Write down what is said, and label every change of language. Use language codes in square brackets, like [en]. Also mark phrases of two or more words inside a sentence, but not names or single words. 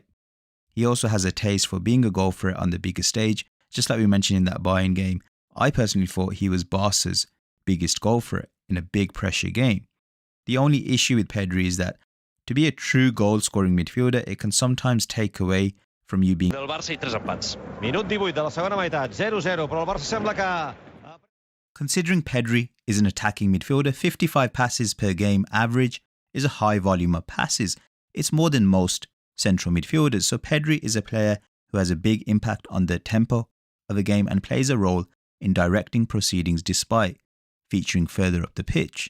[en] He also has a taste for being a goal threat on the bigger stage. Just like we mentioned in that Bayern game, I personally thought he was Barca's biggest goal threat in a big pressure game. The only issue with Pedri is that to be a true goal-scoring midfielder, it can sometimes take away from you being... [ca] Del Barça i tres empats. Minut 18 de la segona meitat, 0-0, però el Barça sembla que... [en] Considering Pedri is an attacking midfielder, 55 passes per game average is a high volume of passes. It's more than most central midfielders. So Pedri is a player who has a big impact on the tempo of a game and plays a role in directing proceedings despite featuring further up the pitch.